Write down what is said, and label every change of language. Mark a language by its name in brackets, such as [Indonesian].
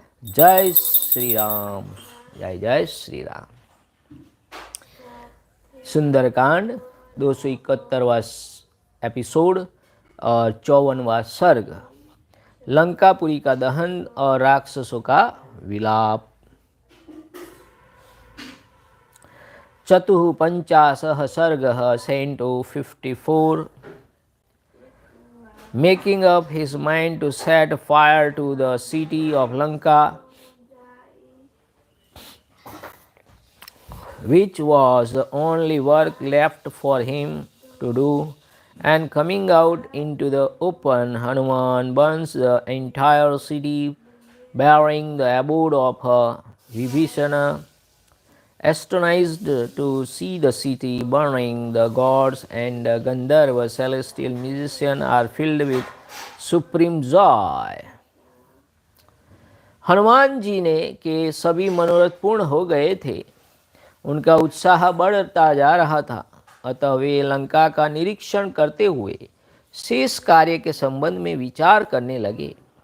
[Hindi] जय श्री राम, जय जय श्री राम। सुंदरकांड 271वां एपिसोड और 54वां सर्ग, लंकापुरी का दहन और राक्षसों का विलाप। 54 सर्गः Canto 54। [English] Making up his mind to set fire to the city of Lanka, which was the only work left for him to do, and coming out into the open, Hanuman burns the entire city, bearing the abode of Vibhishana. Astonished to see the city burning, the gods and the Gandharva celestial musicians are filled with supreme joy. [Hindi] Hanuman ji ने के सभी मनोरथ पूर्ण हो गए थे, उनका उत्साह बढ़ता जा रहा था। अतः वे लंका का निरीक्षण करते हुए शेष कार्य के संबंध में विचार करने लगे।